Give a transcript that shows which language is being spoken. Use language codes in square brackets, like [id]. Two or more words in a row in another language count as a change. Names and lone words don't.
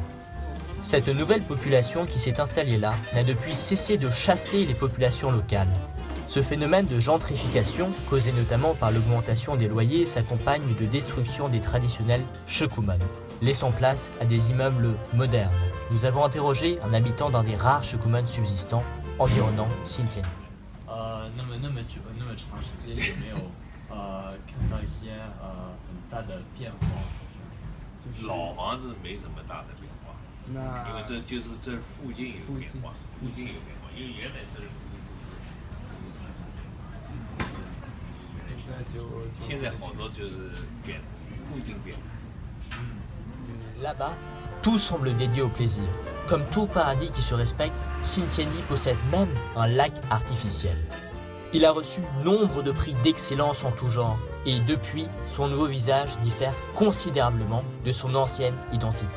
[fr] Cette nouvelle population qui s'est installée là n'a depuis cessé de chasser les populations locales. Ce phénomène de gentrification, causé notamment par l'augmentation des loyers, s'accompagne de destruction des traditionnels shikuman, laissant place à des immeubles modernes. Nous avons interrogé un habitant d'un des rares shikuman subsistants environnant Xintiandi. [zh] 那么长时间有没有看到一些很大的变化？老房子没什么大的变化，因为这就是这附近有变化，因为原来这现在好多就是变，附近变。 [fr] Là-bas, tout semble dédié au plaisir. Comme tout paradis qui se respecte, Xintiandi possède même un lac artificiel. Il a reçu nombre de prix d'excellence en tout genre et depuis, son nouveau visage diffère considérablement de son ancienne identité.